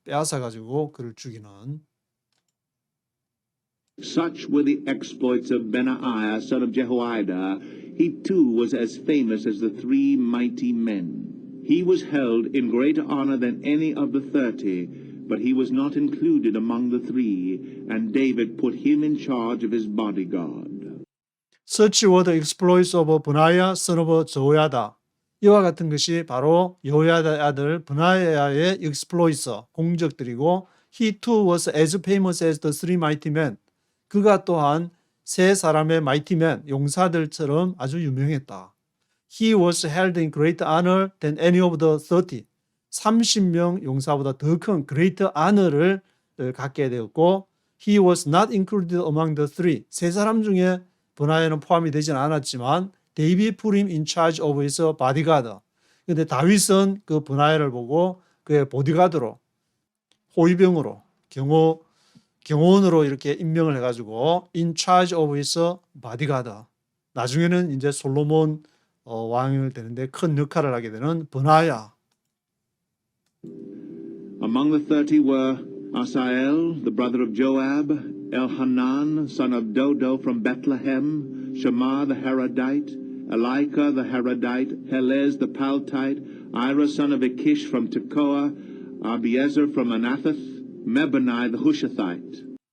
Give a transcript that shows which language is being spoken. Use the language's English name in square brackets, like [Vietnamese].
[Korean] 빼앗아가지고 그를 죽이는. [English] Such were the exploits of Benaiah, son of Jehoiada. He too was as famous as the 3 mighty men. He was held in greater honor than any of the 30, but he was not included among the 3, and David put him in charge of his bodyguard. Such were the exploits of Benaiah, son of Jehoiada. [Korean] 이와 같은 것이 바로 여호야다의 아들 브나야의 [English] exploits, [Korean] 공적들이고 [English] he too was as famous as the 3 mighty men. [Korean] 그가 또한 3 사람의 [English] mighty men, [Korean] 용사들처럼 아주 유명했다. [English] He was held in great honor than any of the 30. [Korean] 30명 용사보다 더 큰 [English] great honor를 [Korean] 갖게 되었고 [English] he was not included among the 3. [Korean] 3 사람 중에 브나야는 포함이 되지는 않았지만 [English] David put him in charge of his bodyguard. [Korean] 그런데 다윗은 그 브나야를 보고 그의 보디가드로, 호위병으로, 경호원으로 이렇게 임명을 해가지고 [English] in charge of his bodyguard. [Korean] 나중에는 이제 솔로몬 왕을 되는데 큰 역할을 하게 되는 브나야. [English] Among the 30 were Asael, the brother of Joab, Elhanan, son of Dodo from Bethlehem, Shammah the Haradite, Elika the Haradite, Helez the Paltite, Ira son of Ikish from Tekoa, Abiezer from Anathoth, Mebonai the Hushathite.